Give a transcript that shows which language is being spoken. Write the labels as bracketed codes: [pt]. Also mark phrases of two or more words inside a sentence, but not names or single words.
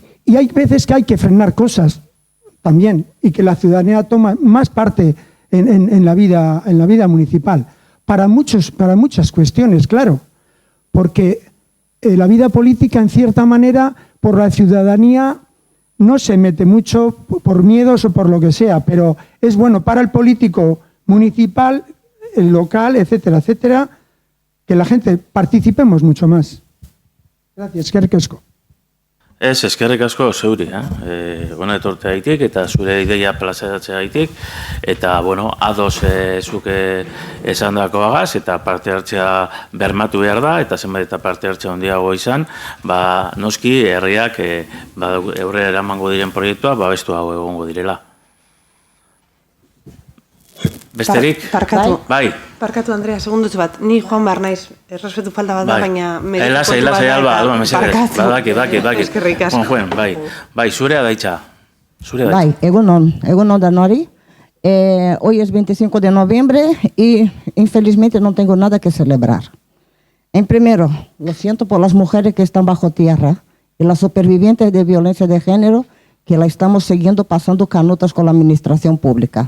[es] hay veces que hay que frenar cosas también, y que la ciudadanía toma más parte en la vida municipal, para muchas cuestiones, claro, porque la vida política, en cierta manera, por la ciudadanía no se mete mucho por miedos o por lo que sea, pero es bueno para el político municipal, el local, etcétera, etcétera, que la gente participemos mucho más. Gracias, [eu] eskerrik asko. Ez, eskerrik asko zeuri, bona etorte gaitik, eta zure ideia plazaratzea gaitik, eta, bueno, ados zuke esan dakoagaz, eta parte hartzea bermatu behar da, eta zenbait eta parte hartzea handiago izan, noski herriak aurrera eramango diren proiektua, babestu hau egongo direla. Besterik? Bai. Barkatu, Andrea, segundutxo bat. Ni joan behar naiz, errespetu falta bat da, baina... Lasai, Alba, mesedez. Badakit. Eskerrik asko. Juan, bai, zurea daitza. Bai, egunon danori. [es] Hoy es 25 de noviembre y infelizmente no tengo nada que celebrar. En primero, lo siento por las mujeres que están bajo tierra y las supervivientes de violencia de género que la estamos siguiendo pasando canutas con la administración pública.